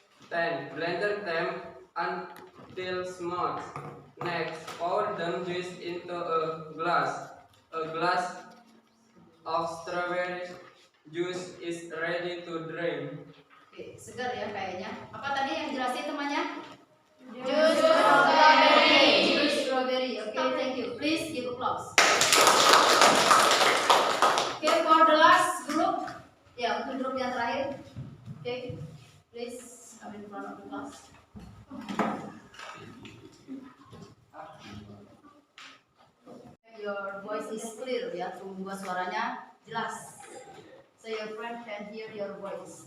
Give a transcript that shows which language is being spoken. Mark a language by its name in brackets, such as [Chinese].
[English] Then blender them until smooth. Next, pour the juice into a glass. A glass of strawberry juice is ready to drink. [Indonesian] Oke, segar ya kayaknya. Apa tadi yang jelasin temannya? Jus strawberry. Jus strawberry. [English] Oke, thank you. Please give applause. Oke, for the last group. [Indonesian] Ya, untuk grup yang terakhir. [English] Oke, please come in front of the class. Your voice is clear ya, [Indonesian] membuat suaranya jelas. [English] So your friend can hear your voice.